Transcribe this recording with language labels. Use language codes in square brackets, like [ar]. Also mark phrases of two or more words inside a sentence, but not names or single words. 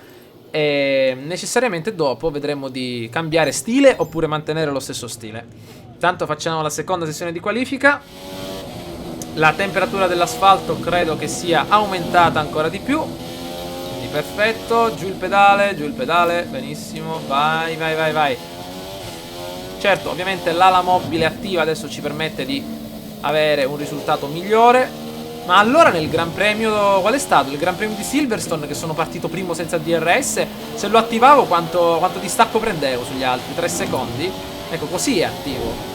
[it] E necessariamente dopo vedremo di cambiare stile oppure mantenere lo stesso stile. Tanto facciamo la seconda sessione di qualifica. La temperatura dell'asfalto credo che sia aumentata ancora di più. Quindi perfetto. Giù il pedale, benissimo. Vai, vai, vai, vai. Certo, ovviamente l'ala mobile attiva adesso ci permette di avere un risultato migliore. Ma allora nel Gran Premio, qual è stato? Il Gran Premio di Silverstone, che sono partito primo senza DRS, se lo attivavo quanto distacco prendevo sugli altri? 3 secondi? Ecco, così è attivo.